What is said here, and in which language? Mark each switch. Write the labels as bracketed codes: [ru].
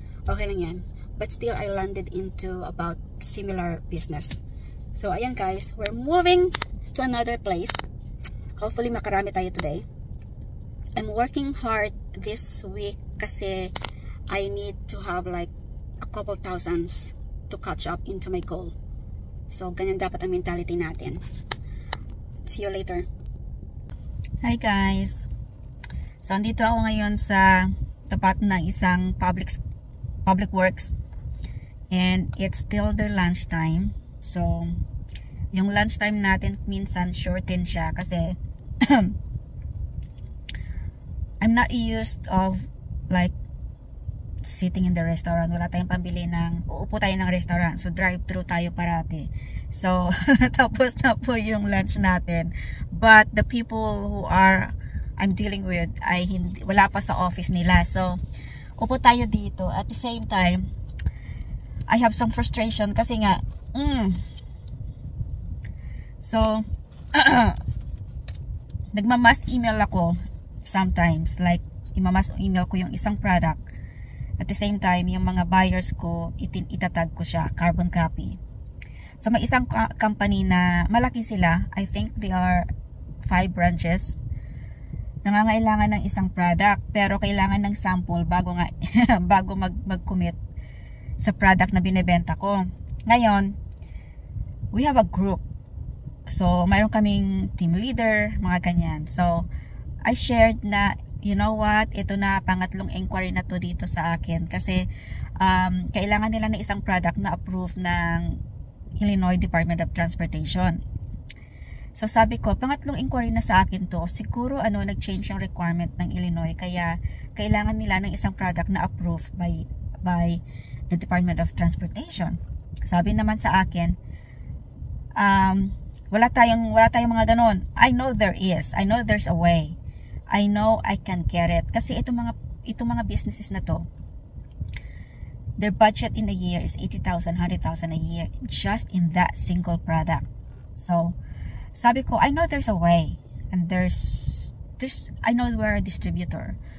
[tl] Okay lang yan, [en] but still I landed into about similar business. So ayan guys, we're moving to another place. Hopefully [tl] makarami tayo [en] today. I'm working hard this week kasi I need to have like a couple thousands to catch up into my goal. So, [tl] ganyan dapat ang mentality natin. [en] See you later. Hi guys. [tl] So, andito ako ngayon sa tapat ng isang public works. [en] And it's still their lunch time. So, [tl] yung lunch time natin minsan shorten siya kasi [en] I'm not used of like sitting in the restaurant. [tl] Wala tayong pambili ng, uupo tayo ng restaurant. So, drive-thru tayo parati. So, tapos na po yung lunch natin. [en] But, the people who I'm dealing with, [tl] ay wala pa sa office nila. So, upo tayo dito. [en] At the same time, I have some frustration [tl] kasi nga, so, nagmamas email ako [en] sometimes. [tl] Like, imamas email ko yung isang product. [en] At the same time, [tl] yung mga buyers ko, itatag ko siya, carbon copy. [en] So, may isang company na malaki sila. I think they are 5 branches. [tl] nangangailangan ng isang product, pero kailangan ng sample bago nga bago mag-commit sa product na binebenta ko. [en] Ngayon, we have a group. So, [tl] mayroon kaming [en] team leader, [tl] mga ganyan. So, [en] I shared na, you know what, [tl] ito na, pangatlong inquiry na to dito sa akin. Kasi, kailangan nila ng isang product na approved ng Illinois Department of Transportation. So, sabi ko, pangatlong inquiry na sa akin to. Siguro, nag-change yung requirement ng Illinois. Kaya, kailangan nila ng isang product na approved by the Department of Transportation. Sabi naman sa akin, wala tayong mga ganon. [en] I know there is. I know there's a way. I know I can get it. [tl] Kasi itong mga businesses na to, [en] their budget in a year is 80,000, 100,000 a year just in that single product. So, sabi ko, I know there's a way. And I know we're a distributor.